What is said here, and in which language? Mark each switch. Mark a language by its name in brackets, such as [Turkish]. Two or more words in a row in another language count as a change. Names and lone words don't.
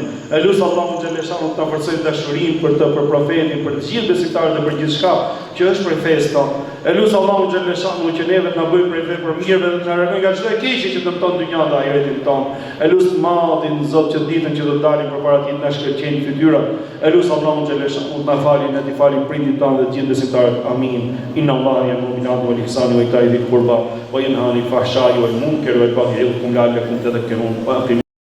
[Albanian] E lut Allahu xhaleshanu të na forcoj dashurinë për profetin, për të gjithë besimtarët dhe për gjithçka që është prej fesë tonë. E lut Allahu xhaleshanu që neve të na bëjë prej vepër mirëve dhe të na largojë nga çdo e keqe që dëmton dynjan dhe ahiretin tonë. E lut Madhin Zot që ditën që do të dalim përpara tij të na shkëlqejnë fytyrat. E lut Allahu xhaleshanu të na falë, ne të falë prindit tonë dhe të gjithë besimtarët. Amin. [Arabic] إن الله يأمر بالعدل والإحسان وإيتاء ذي القربى وينهى عن الفحشاء والمنكر والبغي يعظكم لعلكم تذكرون.